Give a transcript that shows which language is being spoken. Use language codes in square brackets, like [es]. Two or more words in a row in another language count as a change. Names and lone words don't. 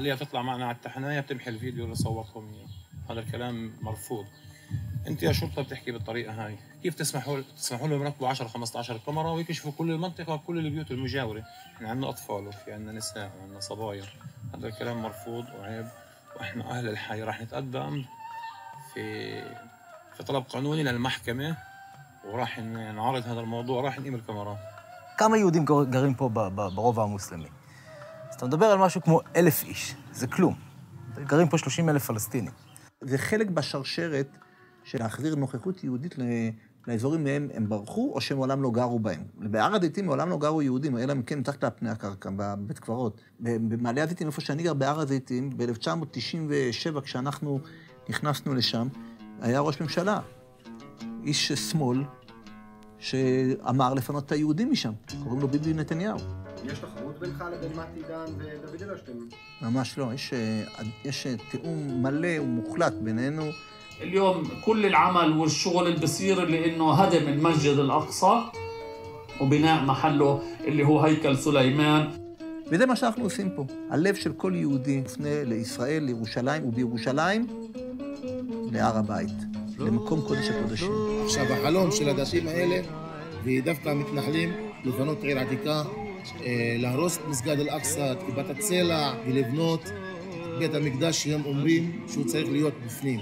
[ar] لي تطلع معنا على التحنايه بتمحي الفيديو اللي صورتهم اياه هذا الكلام مرفوض انت يا شرطه بتحكي بالطريقه هاي كيف تسمحوا لهم يركبوا 10-15 كاميرا ويكشفوا كل المنطقه وكل البيوت المجاوره احنا عندنا اطفال وفي عندنا نساء وعندنا صبايا هذا الكلام مرفوض وعيب واحنا اهل الحي راح نتقدم في طلب قانوني للمحكمه وراح نعرض هذا الموضوع راح نقيم الكاميرات. [he] כמה יהודים גרים פה ברובע המוסלמי? אז אתה מדבר על משהו כמו 1,000 איש, זה כלום. גרים פה 30,000 פלסטינים. זה חלק בשרשרת של להחזיר נוכחות יהודית לאזורים מהם הם ברחו, או שהם מעולם לא גרו בהם. בהר הזיתים מעולם לא גרו יהודים, אלא הם כן מתחת לפני הקרקע, בבית קברות. במעלה הזיתים, איפה שאני גר בהר הזיתים, ב-1997, כשאנחנו נכנסנו לשם, היה ראש ממשלה, איש שמאל, שאמר לפנות את היהודים משם. קוראים לו ביבי נתניהו. יש תחרות בינך לבין מתי דן ודוד אדלשטיין? ממש לא, יש תיאום מלא ומוחלט בינינו. [ar] اليوم كل العمل والشغل اللي بصير اللي انه هدم المسجد الاقصى وبناء محله اللي هو هيكل سليمان. [he] וזה מה שאנחנו עושים פה. הלב של כל יהודי מופנה לישראל, לירושלים, ובירושלים להר הבית, למקום קודש הקודשים. עכשיו החלום של האנשים האלה, ודווקא המתנחלים, לפנות עיר עתיקה, להרוס את מסגד אל-אקצא, את כיפת הצלע, ולבנות בית המקדש שהם אומרים שהוא צריך להיות בפנים.